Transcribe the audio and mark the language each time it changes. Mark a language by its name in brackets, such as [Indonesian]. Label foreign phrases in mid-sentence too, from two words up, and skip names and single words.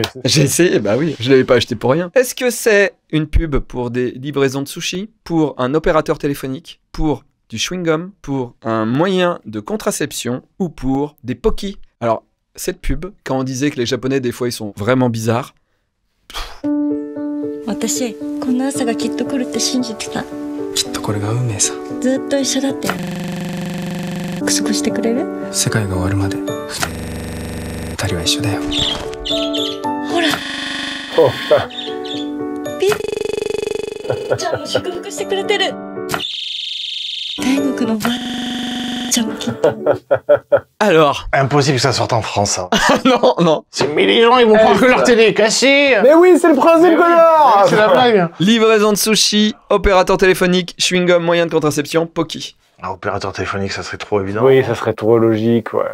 [French] J'ai essayé, bah oui, je l'avais pas acheté pour rien. Est-ce que c'est une pub pour des livraisons de sushi, pour un opérateur téléphonique, pour du chewing-gum, pour un moyen de contraception ou pour des pokis? Alors, cette pub, quand on disait que les Japonais, des fois, ils sont vraiment bizarres, [Japanese] 私こんな朝がきっと来るって信じてた。きっとこれが運命さ。ずっと一緒だって約束してくれる？世界が終わるまで2人は一緒だよ。ほら [French] Oh, putain. [Japanese] ピーちゃんも祝福してくれてる。天国のばあちゃんもきっと。 [French] Alors. Impossible que ça sorte en France, ça. Non, non. Mais les gens, ils vont croire que leur télé est cachée. Mais oui, c'est le principe, connard. C'est la blague. Livraison de sushi, opérateur téléphonique, chewing-gum, moyen de contraception, Poki. Un opérateur téléphonique, ça serait trop évident. Oui, ça serait trop logique, ouais.